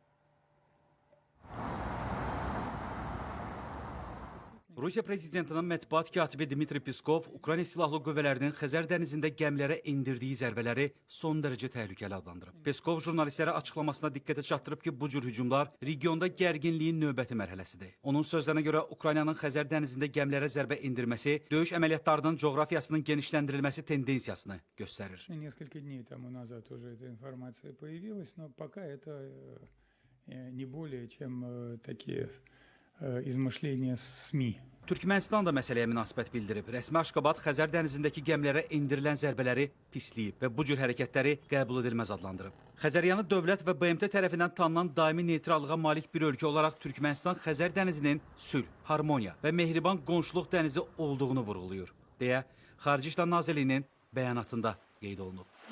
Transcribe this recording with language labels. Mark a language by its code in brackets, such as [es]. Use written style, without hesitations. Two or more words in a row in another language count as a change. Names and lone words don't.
[az] Rusiya prezidentinin mətbuat katibi Dmitri Peskov Ukrayna silahlı qüvvələrinin Xəzər dənizində gəmilərə endirdiyi zərbələri son dərəcə təhlükəli adlandırıb. Peskov jurnalistlərə açıqlamasına diqqətə çatdırıb ki, bu cür hücumlar regionda gərginliyin növbəti mərhələsidir. Onun sözlərinə görə Ukraynanın Xəzər dənizində gəmilərə zərbə endirməsi döyüş əməliyyatlarının coğrafiyasının genişləndirilməsi tendensiyasını göstərir. [ru] Несколько дней тому назад уже эта информация появилась, но пока это не более чем такие измышления СМИ. [az] Türkmənistan da məsələyə münasibət bildirib. Rəsmi Aşqabad Xəzər dənizindəki gəmilərə endirilən zərbələri pisləyib və bu cür hərəkətləri qəbul edilməz adlandırıb. Xəzəryanı dövlət və BMT tərəfindən tanınan daimi neytrallığa malik bir ölkə olaraq Türkmənistan Xəzər dənizinin sülh, harmoniya və mehriban qonşuluq dənizi olduğunu vurğulayır, deyə Xarici İşlər Nazirliyinin bəyanatında qeyd olunub.